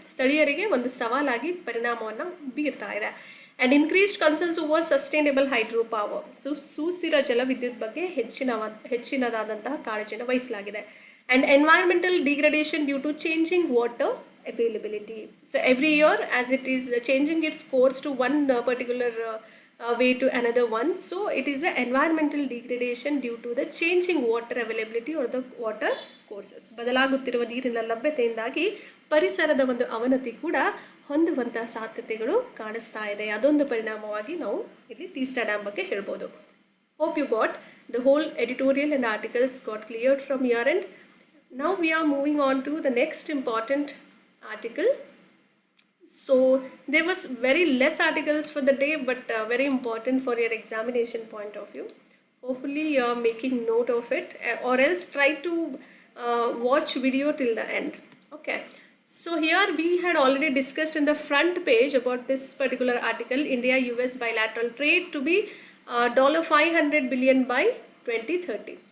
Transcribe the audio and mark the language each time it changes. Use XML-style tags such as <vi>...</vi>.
<kn>ಸ್ಥಳೀಯರಿಗೆ ಒಂದು ಸವಾಲಾಗಿ ಪರಿಣಾಮವನ್ನು ಬೀರ್ತಾ ಇದೆ.</kn> <en>And increased concerns over sustainable hydro power.</en> <kn>So ಸುಸ್ಥಿರ ಜಲವಿದ್ಯುತ್ ಬಗ್ಗೆ ಹೆಚ್ಚಿನದಾದಂತಹ ಕಾಳಜಿಯನ್ನು ವಹಿಸಲಾಗಿದೆ.</kn> <en>And environmental degradation due to changing water availability. So every year as it is changing its course to one particular way to another one. So it is a environmental degradation due to the changing water availability or the water courses.</en> <kn>ಬದಲಾಗುತ್ತಿರುವ ನೀರಿನ ಲಭ್ಯತೆಯಿಂದಾಗಿ ಪರಿಸರದ ಒಂದು ಅವನತಿ ಕೂಡ ಹೊಂದುವಂಥ ಸಾಧ್ಯತೆಗಳು ಕಾಣಿಸ್ತಾ ಇದೆ. ಅದೊಂದು ಪರಿಣಾಮವಾಗಿ ನಾವು ಇಲ್ಲಿ ಟೀಸ್ಟಾ ಡ್ಯಾಮ್ ಬಗ್ಗೆ ಹೇಳ್ಬೋದು.</kn> <en>Hope you got the whole editorial and articles got cleared from your end. Now we are moving on to the next important article. So there was very less articles for the day, but very important for your examination point of view. Hopefully you are making note of it, or else try to watch video till the end. Okay, so here we had already discussed in the front page about this particular article, India US bilateral trade to be $500 billion by 2030.</en>